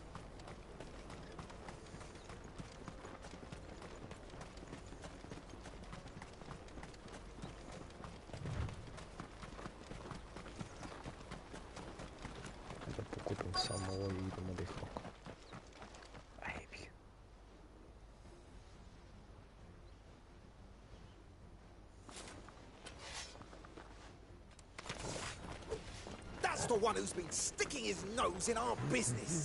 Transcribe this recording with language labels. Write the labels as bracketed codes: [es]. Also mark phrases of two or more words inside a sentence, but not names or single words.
[sr] Da pokupim samo ovo i idemo da ih lokamo. Ajbi. [en] That's the one who's been sticking his nose in our business.